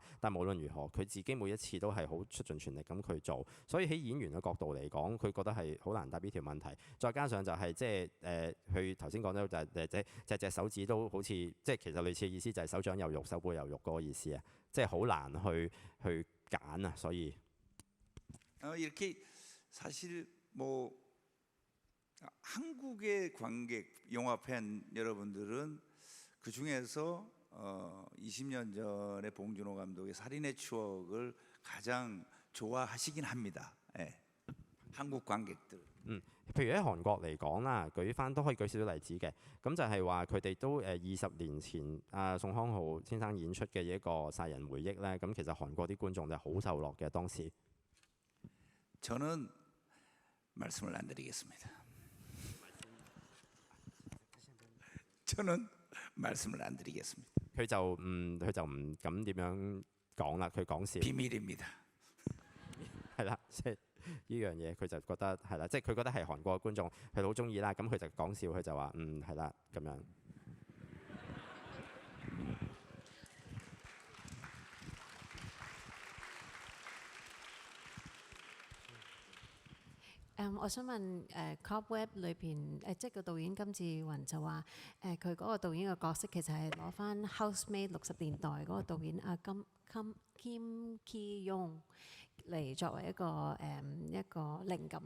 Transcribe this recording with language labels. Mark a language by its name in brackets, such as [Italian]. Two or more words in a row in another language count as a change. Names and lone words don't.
[Cantonese] 但無論如何，佢自己每一次都係好出盡全力咁去做。所以喺演員嘅角度嚟講，佢覺得係好難答呢條問題。再加上就係即係佢頭先講咗就係隻手指都好似即係其實類似嘅意思就係手掌有肉手背有肉嗰個意思啊，即係好難去揀啊，所以 [Korean] 이렇게 사실 뭐 한국의 관객 영화 팬 여러분들은 그 중에서 20년 전에 봉준호 감독의 살인의 추억을 가장 좋아하시긴 합니다. 예. 한국 관객들. [Cantonese] 譬如喺韓國嚟講啦，都可以舉少少例子嘅。咁就係話佢哋都20年前宋康昊先生演出嘅一個殺人回憶咧，咁其實韓國啲觀眾就好受落嘅當時。 [Korean] 저는 말씀을 안 드리겠습니다. 저는 말씀을 안 드리겠습니다. [Cantonese] 佢就唔敢點樣講啦，佢講笑。 [Korean] 비밀입니다. [Cantonese] 係啦，即係呢樣嘢佢就覺得係啦，即係佢覺得係韓國嘅觀眾佢好中意啦，咁佢就講笑，佢就話係啦咁樣。我想問Cobweb 裏邊即係個導演金志雲就話佢嗰個導演嘅角色其實係攞翻 Housemaid 60年代嗰個導演Kim Ki-young 嚟作為一個靈感。